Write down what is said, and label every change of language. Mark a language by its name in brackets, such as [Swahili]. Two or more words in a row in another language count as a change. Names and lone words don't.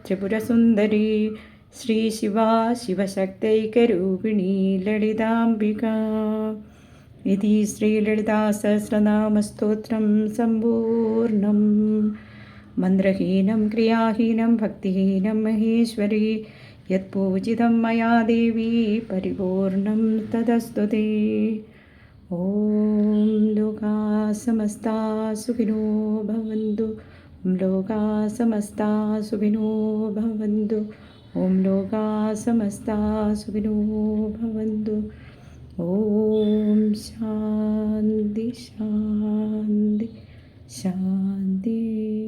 [Sanskrit] ത്രിപുരസുന്ദരി ശ്രീ ശിവ ശിവശക്തൈകരൂപിണി ലളിതാംബിക ഇതി ശ്രീലളിതാസഹസ്രനാമസ്തോത്രം സമ്പൂർണം മന്ത്രഹീനം ക്രിയാഹീനം ഭക്തിഹീനം മഹേശ്വരി യത്പൂജിതം മയാ ദേവി പരിപൂർണം തദസ്തു തേ. ഓം ലോകാ സമസ്താ സുഖിനോ ഭവന്തു. ഓം ലോകാ സമസ്താ സുഖിനോ ഭവന്തു. ഓം ലോകാ സമസ്താ സുഖിനോ ഭവന്തു. ഓം ശാന്തി ശാന്തി ശാന്തി.